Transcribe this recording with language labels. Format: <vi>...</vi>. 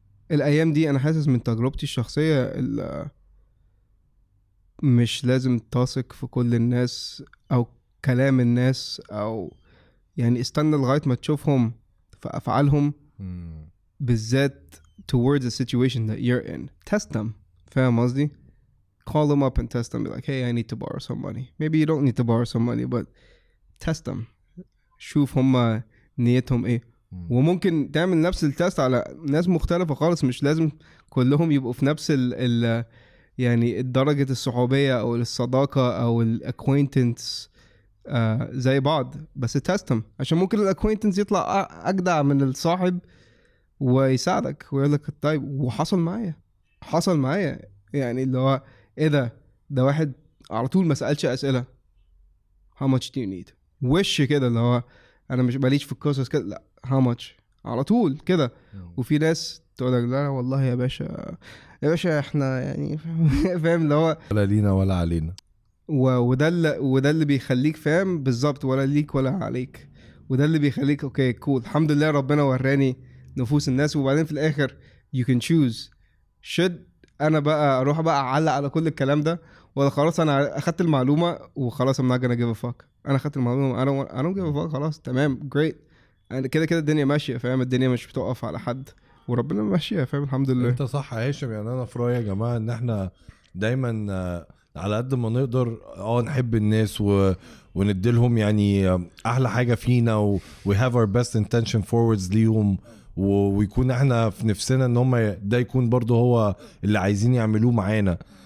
<ar>الأيام دي أنا حاسس من تجربتي الشخصية مش لازم تثق في كل الناس أو كلام الناس, أو يعني استنى لغاية ما تشوفهم في أفعالهم بالذات</ar> <en>towards the situation that you're in. Test them,</en> <ar>فاهم قصدي؟</ar> <en>Call them up and test them. Be like, hey, I need to borrow some money. Maybe you don't need to borrow some money, but test them.</en> <ar>شوف هم نيتهم ايه. وممكن تعمل نفس التست على ناس مختلفة خالص, مش لازم كلهم يبقوا في نفس ال يعني درجة الصحوبية أو الصداقة أو الacquaintance زي بعض, بس تستم عشان ممكن الacquaintance يطلع أجدع من الصاحب ويساعدك ويقول لك طيب. وحصل معايا يعني اللي هو ايه ده واحد على طول ما سألش أسئلة</ar> <en>how much do you need,</en> <ar>وش كده اللي هو أنا مش باليش في القصص كده, لا</ar> <en>how much</en> <ar>على طول كده. وفي ناس تقول لك لا والله يا باشا احنا يعني فاهم اللي هو ولا لينا ولا علينا, وده اللي بيخليك فاهم بالظبط ولا ليك ولا عليك, وده اللي بيخليك اوكي كول الحمد لله ربنا وراني نفوس الناس. وبعدين في الاخر</ar> <en>you can choose should</en> <ar>انا بقى اروح بقى اعلق على كل الكلام ده, ولا خلاص انا اخدت المعلومه وخلاص</ar> <en>I'm not gonna give a fuck.</en> <ar>انا اخدت المعلومه</ar> <en>I don't give a fuck</en> <ar>خلاص تمام</ar> <en>great.</en> <ar>يعني كده الدنيا ماشيه, فاهم؟ الدنيا مش بتوقف على حد وربنا ماشيه, فاهم؟ الحمد لله. انت صح يا هاشم. يعني انا في رايي يا جماعه ان احنا دايما على قد ما نقدر نحب الناس ونديلهم يعني احلى حاجه فينا</ar> <en>we have our best intention forwards</en> <ar>ليهم, ويكون احنا في نفسنا ان هم ده يكون برضو هو اللي عايزين يعملوه معانا.</ar>